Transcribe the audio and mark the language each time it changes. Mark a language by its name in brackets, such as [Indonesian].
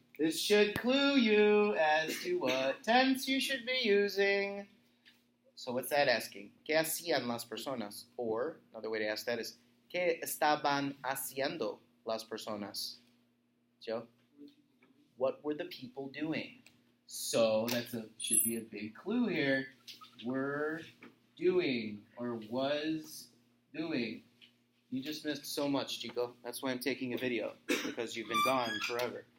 [English] This should clue you as to what tense you should be using. So what's that asking? [Spanish] ¿Qué hacían las personas? [English] Or, another way to ask that is, [Spanish] ¿Qué estaban haciendo las personas? [English] Joe? What were the people doing? So should be a big clue here. Were doing or was doing. You just missed so much, Chico. That's why I'm taking a video, because you've been gone forever.